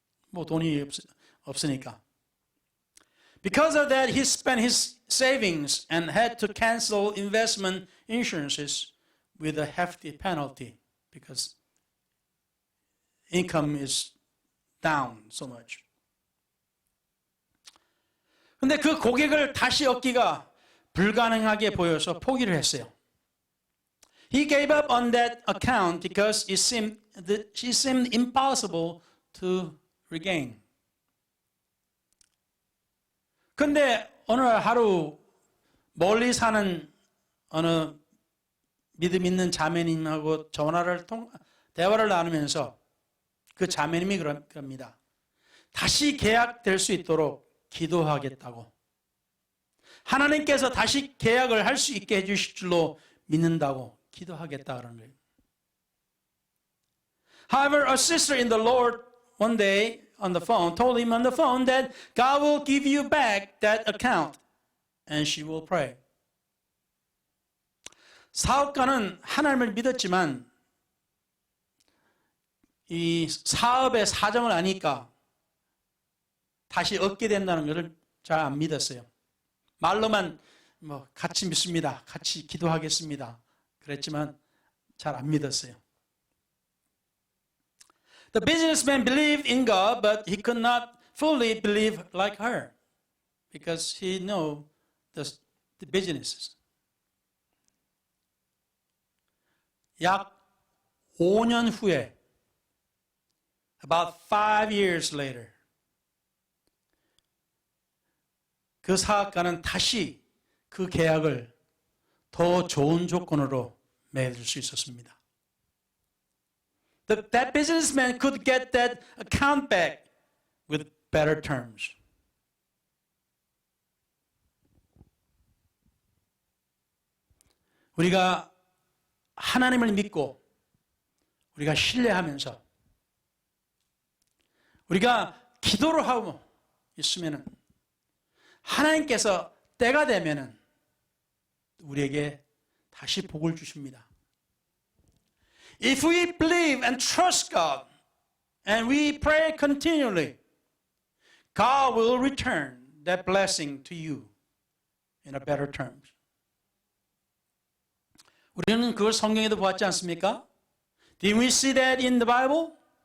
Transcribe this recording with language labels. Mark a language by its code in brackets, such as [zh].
[ko] 뭐 돈이 없으니까. [en] Because of that, he spent his savings and had to cancel investment insurances with a hefty penalty because income is down so much. [ko] 근데 그 고객을 다시 얻기가 불가능하게 보여서 포기를 했어요. [en] He gave up on that account because she seemed impossible to regain. [ko] 근데 어느 하루 멀리 사는 어느 믿음 있는 자매님하고 대화를 나누면서 그 자매님이 그럽니다. 다시 계약될 수 있도록 기도하겠다고. 하나님께서 다시 계약을 할 수 있게 해주실 줄로 믿는다고 기도하겠다 그러는 거예요. [en] However, a sister in the Lord one day on the phone told him on the phone that God will give you back that account and she will pray. [ko] 사업가는 하나님을 믿었지만 이 사업의 사정을 아니까 다시 얻게 된다는 것을 잘 안 믿었어요. 말로만 뭐 같이 믿습니다. 같이 기도하겠습니다. 그랬지만 잘 안 믿었어요. [en] The businessman believed in God, but he could not fully believe like her because he knew the businesses. [ko] 약 5년 후에, [en] about 5 years later, [ko] 그 사업가는 다시 그 계약을 더 좋은 조건으로 맺을 수 있었습니다. [en] That businessman could get that account back with better terms. [ko] 우리가 하나님을 믿고 우리가 신뢰하면서 우리가 기도를 하고 있으면은 하나님께서 때가 되면은 우리에게 다시 복을 주십니다. [en] If we believe and trust God and we pray continually, God will return that blessing to you in a better terms. [ko] 우리는 그걸 성경에도 보았지 않습니까? [en] Did we see that in the Bible?